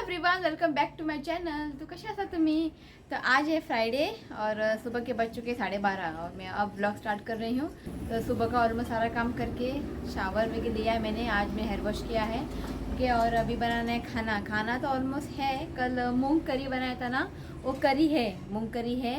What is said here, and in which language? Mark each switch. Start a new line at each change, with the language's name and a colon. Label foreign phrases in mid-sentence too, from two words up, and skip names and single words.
English: everyone, welcome back to my channel.
Konkani: तो कशा आसा तुम्ही?
Hindi: तो आज है फ्राइडे और सुबह के बज चुके 12:30 और मैं अब
English: blog start
Hindi: कर रही हूँ। तो सुबह का ऑलमोस्ट सारा काम करके शावर में लिया है मैंने। आज मैं
English: hair wash
Hindi: किया है ओके। और अभी बनाना है खाना तो ऑलमोस्ट है। कल मूंग करी बनाया था ना, वो करी है, मूंग करी है।